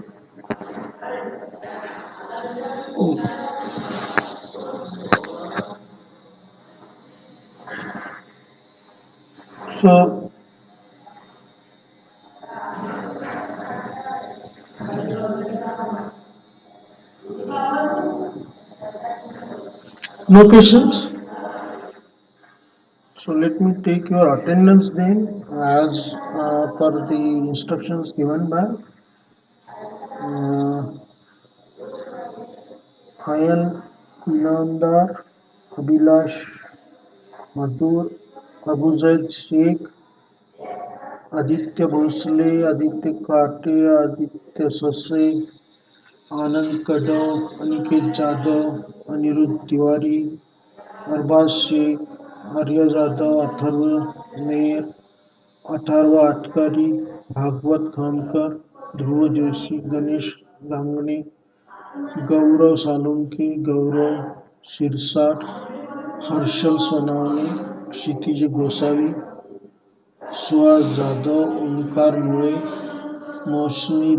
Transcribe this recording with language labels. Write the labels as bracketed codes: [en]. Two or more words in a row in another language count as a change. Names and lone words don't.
[en] So no questions. So let me take your attendance then as per the instructions given by Ayan, Inamdar, Abhilash, Madhur, Abu Zaid Sheikh, Aditya Bhosle, Aditya Kate, Aditya Sase, Anand Kadav, Aniket Jadhav, Aniruddha Tiwari, Arbaz Sheikh, Arya Jadhav, Atharva Mayer, अथर्व आटकरी, भागवत खामकर, ध्रुव जोशी, गणेश गांगणे, गौरव सालुंके, गौरव शिरसाट, हर्षल सोनावणे, क्षितिज गोसावी, सुहास जाधव, ओंकार मुळे, मौसमी